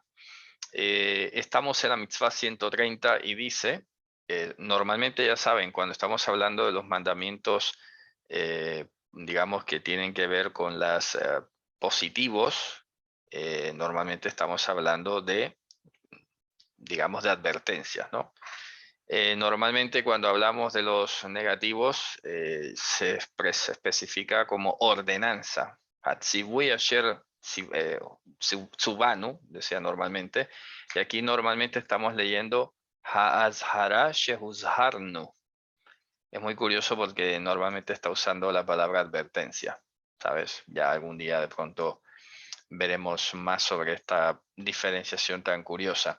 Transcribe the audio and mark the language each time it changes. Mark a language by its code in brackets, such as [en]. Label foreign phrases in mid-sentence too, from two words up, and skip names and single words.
[es] Estamos en la mitzvah 130 y dice, normalmente ya saben, cuando estamos hablando de los mandamientos, digamos que tienen que ver con los positivos, normalmente estamos hablando de, digamos, de advertencias, ¿no? Normalmente cuando hablamos de los negativos se especifica como ordenanza. [he] הציווי אשר צוונו, [es] decía normalmente, y aquí normalmente estamos leyendo [he] האזהרה שהוזהרנו. [es] Es muy curioso porque normalmente está usando la palabra advertencia, ¿sabes? Ya algún día de pronto veremos más sobre esta diferenciación tan curiosa.